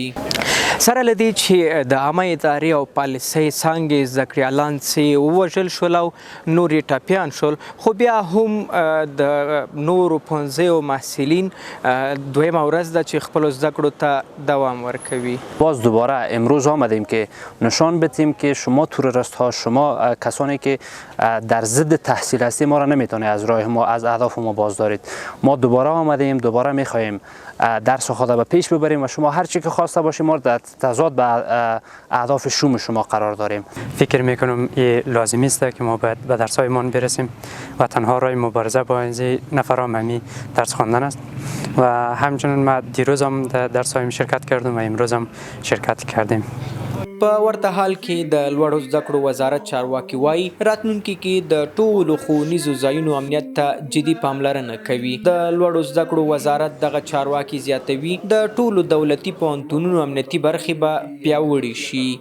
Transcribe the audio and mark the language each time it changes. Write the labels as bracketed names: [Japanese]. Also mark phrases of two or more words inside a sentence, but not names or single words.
[Pashto] سره له دې چې د عامه ادارې او پالیسۍ څانګې زده کړیالان چې ووژل شول او نور یې ټپیان شول، خو بیا هم د نورو پوهنځیو محصلین دویمه ورځ ده چې خپلو زده کړو ته دوام ورکوي. [Persian] باز دوباره امروز آمدیم که نشان بدیم که شما تروریست ها، شما کسانی که در ضد تحصیل هستی ما را نمیتونید از راه ما، از اهداف ما باز دارید. ما دوباره آمدیم، دوباره میخواهیم درس خود به پیش ببریم و شما هر چی که خواسته باشیم ما در تضاد به اهداف شوم شما قرار داریم. فکر میکنم این لازمی است که ما باید به درسایمان برسیم و تنها راه مبارزه با این نفرام همی درس خواندن است و همچنین ما دیروز هم در درسایم شرکت کردم و امروز هم شرکت کردیم. [Pashto] په ورته حال کې د لوړو زده کړو وزارت چارواکي وایي راتلونکي کې د ټولو ښوونیزو ځایونو امنیت ته جدي پاملرنه کوي. د لوړو زده کړو وزارت دغه چارواکي زیاتوي د ټولو دولتي پوهنتونونو امنیتي برخې به پیاوړې شي.